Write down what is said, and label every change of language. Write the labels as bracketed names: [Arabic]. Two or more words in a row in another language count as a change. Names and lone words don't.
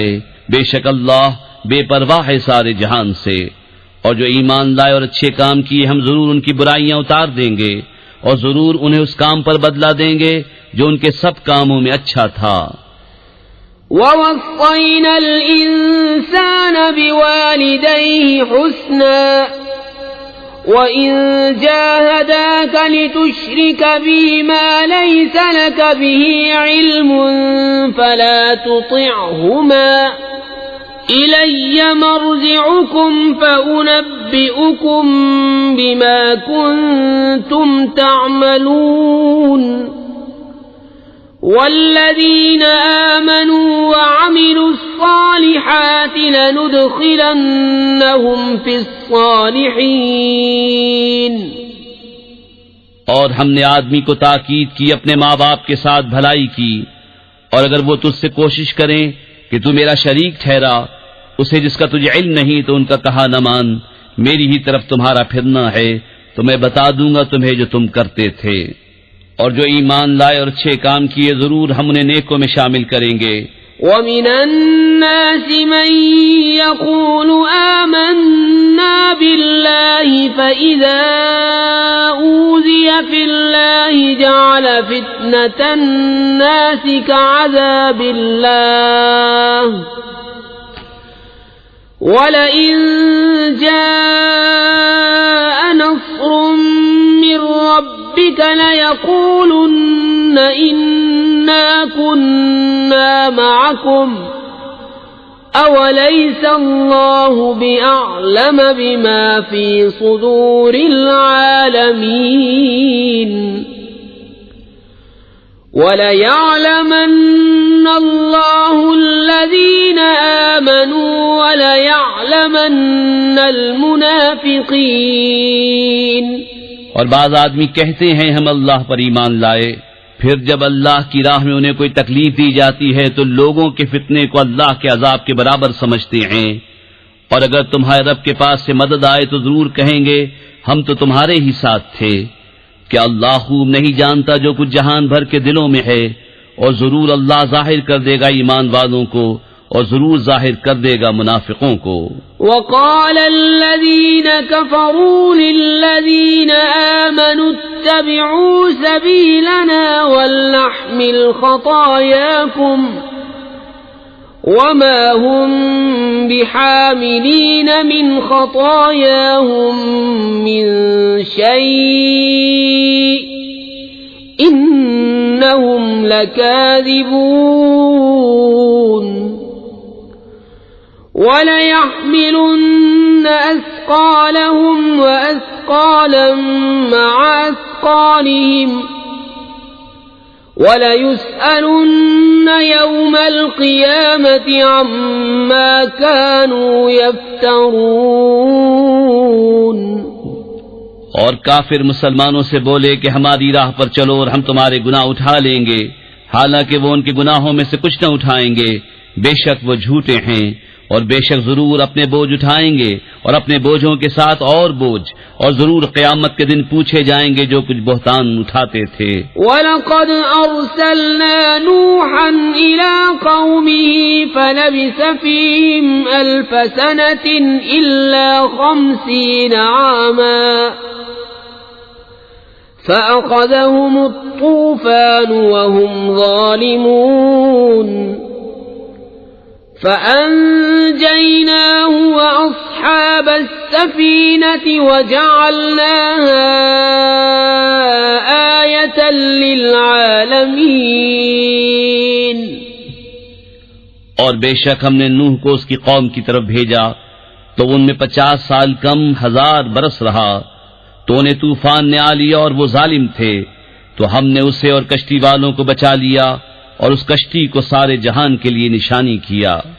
[Hindi] बेशक अल्लाह बेपरवाह है सारे जहान से। और जो ईमान लाए और अच्छे काम किए हम जरूर उनकी बुराइयां उतार देंगे और जरूर उन्हें उस काम पर बदला देंगे जो उनके सब कामों में अच्छा था। [Arabic] ووصينا الإنسان بوالديه حسنا وإن جاهداك لتشرك بي ما ليس لك به علم فلا تطعهما إلي مرجعكم فأنبئكم بما كنتم تعملون. والذين آمنوا وعملوا الصالحات لندخلنهم في الصالحين. [Hindi] और हमने आदमी को ताकीद की अपने माँ बाप के साथ भलाई की, और अगर वो तुझसे कोशिश करें कि तू मेरा शरीक ठहरा उसे जिसका तुझे इल्म नहीं तो उनका कहा न मान, मेरी ही तरफ तुम्हारा फिरना है तो मैं बता दूंगा तुम्हें जो तुम करते थे। और जो ईमान लाए और अच्छे काम किए जरूर हम उन्हें नेकों में शामिल करेंगे। [Arabic] ومن الناس من يقول آمنا بالله فإذا أوذي في الله جعل فتنة الناس كعذاب الله ولئن جاء نصر من ربك ليقولن إنا كنا معكم أوليس الله بأعلم بما في صدور العالمين. وليعلمن الله الذين آمنوا وليعلمن المنافقين. [Hindi] और बाज़ आदमी कहते हैं हम अल्लाह पर ईमान लाए, फिर जब अल्लाह की राह में उन्हें कोई तकलीफ दी जाती है तो लोगों के फितने को अल्लाह के अजाब के बराबर समझते हैं। और अगर तुम्हारे रब के पास से मदद आए तो जरूर कहेंगे हम तो तुम्हारे ही साथ थे। क्या अल्लाह खूब नहीं जानता जो कुछ जहान भर के दिलों में है, और जरूर अल्लाह जाहिर कर देगा ईमान वालों को और जरूर जाहिर कर देगा मुनाफिकों को। [Arabic] وقال الذين كفروا للذين آمنوا اتبعوا سبيلنا ولنحمل خطاياكم وما هم بحاملين من خطاياهم من شيء إنهم لكاذبون وليحملن أثقالهم وأثقالا مع أثقالهم وليسألن يوم القيامة عما كانوا يفترون. [Hindi] और काफिर मुसलमानों से बोले कि हमारी राह पर चलो और हम तुम्हारे गुनाह उठा लेंगे, हालांकि वो उनके गुनाहों में से कुछ न उठाएंगे। बेशक वो झूठे हैं और बेशक जरूर अपने बोझ उठाएंगे और अपने बोझों के साथ और बोझ, और जरूर क़यामत के दिन पूछे जाएंगे जो कुछ बहतान उठाते थे। [Arabic] ولقد أرسلنا نوحا إلى قومه فلبث فيهم ألف سنة إلا 50 عاما فأخذهم الطوفان وهم ظالمون فأنجيناه وأصحاب السفينة وجعلناها آية للعالمين. [Hindi] और बेशक हमने नूह को उसकी कौम की तरफ भेजा तो उनमें 50 साल कम 1000 बरस रहा, तो उन्हें तूफान ने आ लिया और वो जालिम थे, तो हमने उसे और कश्ती वालों को बचा लिया और उस कश्ती को सारे जहान के लिए निशानी किया।